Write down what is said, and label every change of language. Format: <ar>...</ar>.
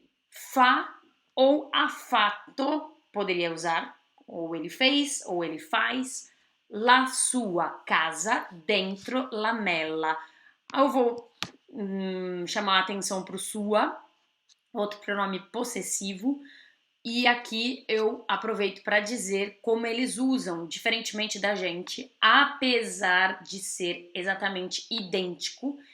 <pt>Fa ou affatto, poderia usar, ou ele fez, ou ele faz.</pt> <it>La sua casa dentro la mela.</it> <pt>Eu vou chamar a atenção para o sua, outro pronome possessivo, e aqui eu aproveito para dizer como eles usam, diferentemente da gente, apesar de ser exatamente idêntico.</pt>